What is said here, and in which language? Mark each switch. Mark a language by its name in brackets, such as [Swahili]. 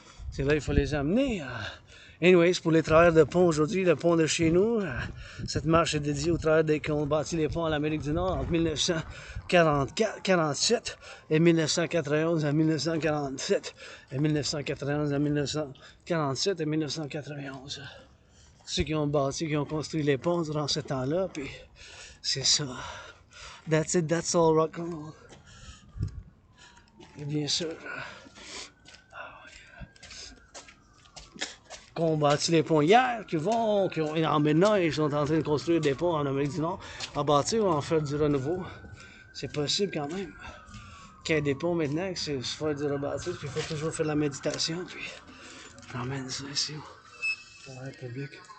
[French] C'est là qu'il faut les amener. Anyways, pour les travailleurs de pont aujourd'hui, le pont de chez nous, cette marche est dédiée aux travailleurs qui ont bâti les ponts en Amérique du Nord entre 1947 et 1991 à 1947 et 1991 à 1947 et 1991. Ceux qui ont bâti, qui ont construit les ponts durant ce temps-là, puis c'est ça. [English] That's it, that's all rock-and-roll. [French] Et bien sûr, qui ont bâti les ponts hier, maintenant, ils sont en train de construire des ponts en Amérique du Nord, à bâtir ou en faire du renouveau. C'est possible quand même. Qu'il y ait des ponts maintenant, que c'est faire du rebâtir, puis il faut toujours faire de la méditation, puis j'emmène ça ici, pour la Publik.